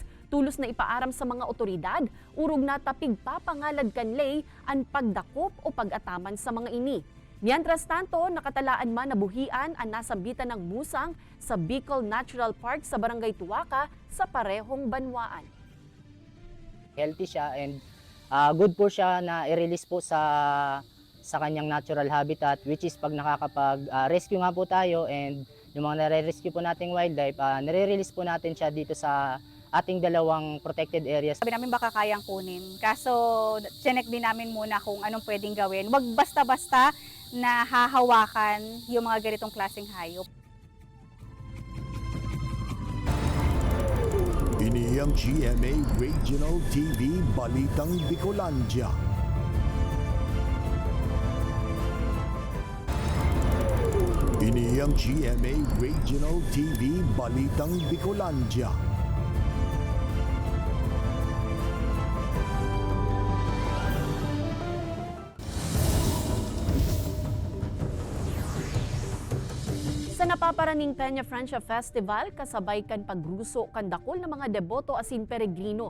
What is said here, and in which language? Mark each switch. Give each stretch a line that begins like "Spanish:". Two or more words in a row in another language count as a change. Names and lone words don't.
Bikol: Tulos na ipaaram sa mga otoridad, urog na tapig papangalad kanlay ang pagdakop o pag-ataman sa mga ini. Mientras tanto, nakatalaan man na buhian ang nasambitan ng musang sa Bicol Natural Park sa Barangay Tuwaka sa parehong banwaan.
Filipino: Healthy siya
English: and good
Filipino: po siya na i-release po sa kanyang
English: natural habitat, which is
Filipino: pag nakakapag-rescue nga po tayo and yung mga nare-rescue po nating wildlife, nare-release po natin siya dito sa ating 2
English: protected areas.
Filipino: Sabi namin baka kayang kunin. Kaso, chinek din namin muna kung anong pwedeng gawin. Wag basta-basta na hahawakan yung mga ganitong klaseng hayop.
Bikol: Ini ang GMA Regional TV Balitang Bicolandia. Ini ang GMA Regional TV Balitang Bicolandia. Sa napaparaning Peña Francia Festival, kasabay kan pagruso kan dakol ng mga deboto asin peregrino.